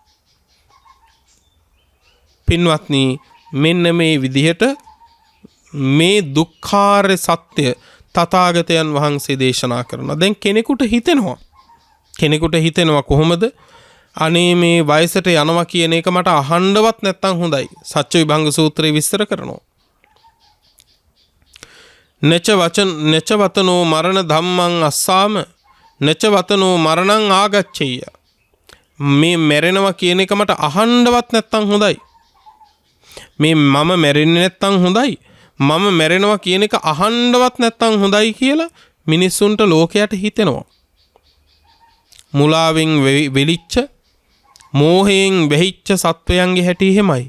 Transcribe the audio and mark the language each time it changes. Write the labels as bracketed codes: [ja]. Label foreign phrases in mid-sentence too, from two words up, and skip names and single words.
[si] පින්වත්නි මෙන්න මේ විදිහට මේ දුක්ඛාර්ය සත්‍ය තථාගතයන් වහන්සේ දේශනා කරනවා. දැන් කෙනෙකුට හිතෙනවා කොහොමද? අනේ මේ වයසට යනවා කියන එක මට අහන්නවත් නැත්තම් හොඳයි. සච්ච විභංග සූත්‍රයේ විස්තර කරනවා. [pi] නච වතනෝ මරණ ධම්මං අස්සාම නච වතනෝ මරණං ආගච්ඡේය. [si] මේ මැරෙනවා කියන එක මට අහන්නවත් නැත්තම් හොඳයි. මේ මම මැරෙන්නේ නැත්තම් හොඳයි. මම මැරෙනවා කියන එක අහන්නවත් නැත්තම් හොඳයි කියලා මිනිස්සුන්ට ලෝකයට හිතෙනවා. මුලාවෙන් වෙලිච්ච මෝහයෙන් වෙහිච්ච සත්වයන්ගේ හැටි එහෙමයි.